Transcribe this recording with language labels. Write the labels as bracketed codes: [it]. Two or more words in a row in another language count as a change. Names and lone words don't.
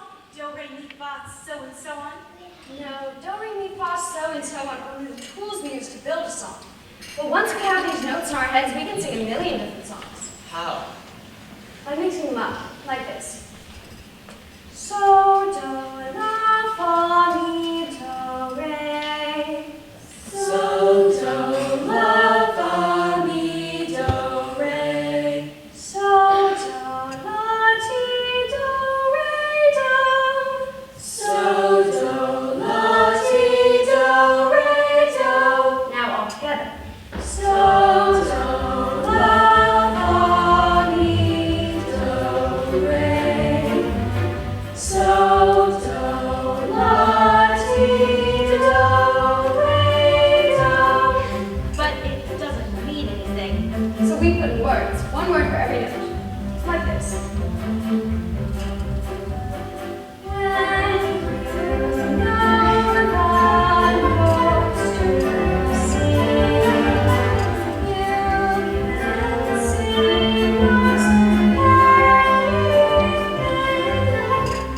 [en] Do, re, mi, fa, so and so on. No, do, re, mi, fa, so, and so on are only the tools we use to build a song. But once we have these notes in our heads, we can sing a million different songs. How? By mixing them up, like this. So, do, la, fa, mi, do, re. So, do, la, fa, mi, do, re. So, do, la, ti, do, re, do. So, do, la, ti, do, re, do. Now all together. So, do, la, fa, mi, do, re. So, do, la, ti, do, re, do. But it doesn't mean anything. So we put in words, one word for every note. Like this. When you know the notes to sing, you can sing anything.